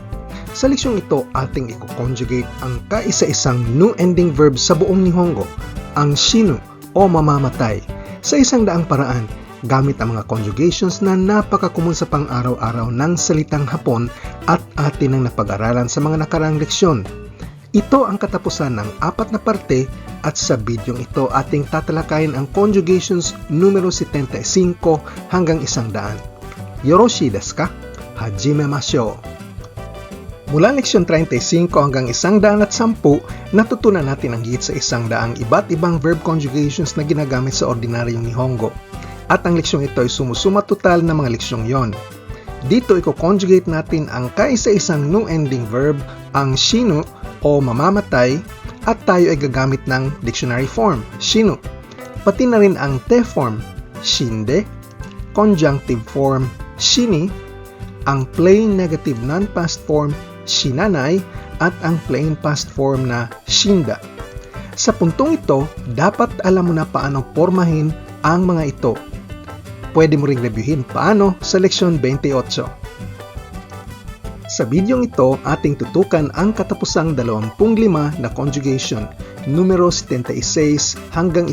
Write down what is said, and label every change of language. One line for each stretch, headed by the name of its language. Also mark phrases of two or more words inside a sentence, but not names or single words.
Filipino: Sa leksyong ito, ating i-conjugate ang kaisa-isang
English: new ending verb
Filipino: sa buong Nihongo, ang shinu o mamamatay, sa isang daang paraan, gamit ang mga conjugations na napakakumun sa pang-araw-araw ng salitang Hapon at atin ang napag-aralan sa mga nakaraang leksyon. Ito ang katapusan ng 4 na parte at sa bidyong ito ating tatalakayin ang conjugations numero 75 hanggang 100.
Japanese: よろしいですか？始めましょう!
Filipino: Mula leksyon 35 hanggang 110, natutunan natin ang higit sa 100 iba't ibang verb conjugations na ginagamit sa ordinaryong Nihongo. At ang leksyong ito ay sumusuma total ng mga leksyong yon. Dito i-conjugate natin ang kaisa-isang
English: new ending verb,
Filipino: ang shinu o mamamatay, at tayo ay gagamit ng
English: dictionary form,
Filipino: shinu. Pati na rin ang te form, shinde,
English: conjunctive form,
Filipino: shini, ang
English: plain negative non-past form,
Filipino: shinanai, at ang
English: plain past form
Filipino: na shinda. Sa puntong ito, dapat alam mo na paano pormahin ang mga ito. Pwede mo ring reviewin paano sa leksyon 28. Sa bidyong ito, ating tutukan ang katapusang 25 na conjugation, numero 76 hanggang